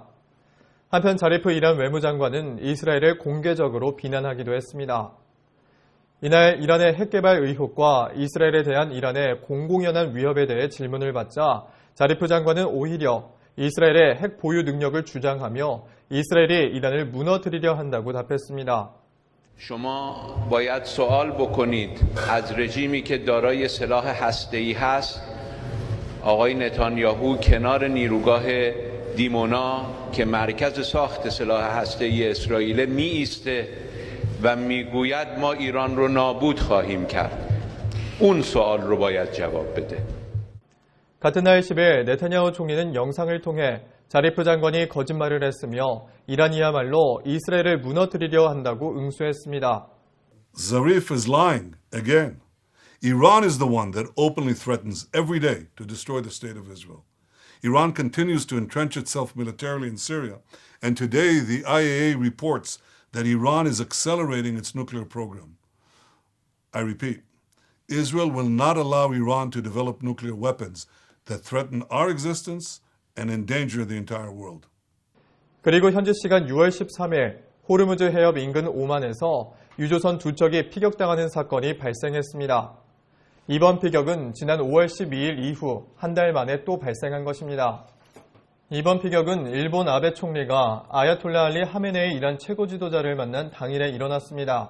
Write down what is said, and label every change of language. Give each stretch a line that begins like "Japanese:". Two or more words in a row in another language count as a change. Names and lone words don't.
Korean: 한편 자리프 이란 외무장관은 이스라엘을 공개적으로 비난하기도 했습니다. 이날 이란의 핵개발 의혹과 이스라엘에 대한 이란의 공공연한 위협에 대해 질문을 받자 자리프 장관은 오히려 이스라엘의 핵 보유 능력을 주장하며 이스라엘이 이란을 무너뜨리려 한다고 답했습니다.
Persian: شما باید سوال بکنید از رژیمی که دارای سلاح هسته‌ای هست آقای نتانیاهو کنار نیروگاه دیمونا که مرکز ساخت سلاح هسته‌ای اسرائیل می ایسته و میگوید ما ایران رو نابود خواهیم کرد. اون سوال رو باید جواب بده.
Korean: 같은 날 10일 네타냐후 총리는 영상을 통해 자리프 장관이 거짓말을 했으며 이란이야말로 이스라엘을 무너뜨리려 한다고 응수했습니다.
English: Zarif is lying again. Iran is the one that openly threatens every day to destroy the state of Israel. Iran continues to entrench itself militarily in Syria, and today the IAEA reports that Iran is accelerating its nuclear program. I repeat, Israel will not allow Iran to develop nuclear weapons that threaten our existence and endanger the entire world.
Korean: 그리고 현지 시간 6월 13일 호르무즈 해협 인근 오만에서 유조선 두 척이 피격당하는 사건이 발생했습니다. 이번 피격은 지난 5월 12일 이후 한 달 만에 또 발생한 것입니다. 이번 피격은 일본 아베 총리가 아야톨라 알리 하메네이 이란 최고 지도자를 만난 당일에 일어났습니다.